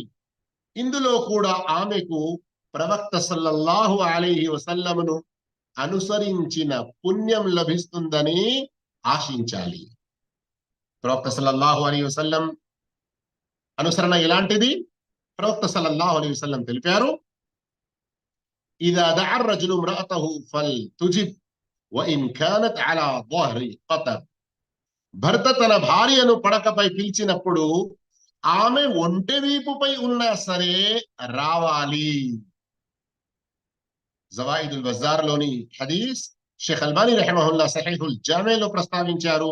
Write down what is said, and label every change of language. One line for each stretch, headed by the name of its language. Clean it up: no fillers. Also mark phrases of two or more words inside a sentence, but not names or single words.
Telugu: ఇందులో కూడా ఆమెకు ప్రవక్త
Arabic: صلى الله عليه وسلم
Telugu: అనుసరించిన పుణ్యం లభిస్తుందని ఆశించాలి. ప్రవక్త
Arabic: صلى الله عليه وسلم
Telugu: అనుసరణ ఎలాంటిది?
Arabic: ప్రవక్త صلى الله عليه وسلم తెలిపారు, إذا دعا الرجل امرأته فلتجب وإن كانت على ظهر قطر.
Telugu: భర్త తన భార్యను పడకపై పిలిచినప్పుడు ఆమె ఒంటె వీపుపై ఉన్నా సరే రావాలి. జవాయిదుల్ బజార్ లోని హదీస్ షేఖ్ అల్బానీ రహిమహుల్లా సహీహుల్ జామీలో ప్రస్తావించారు.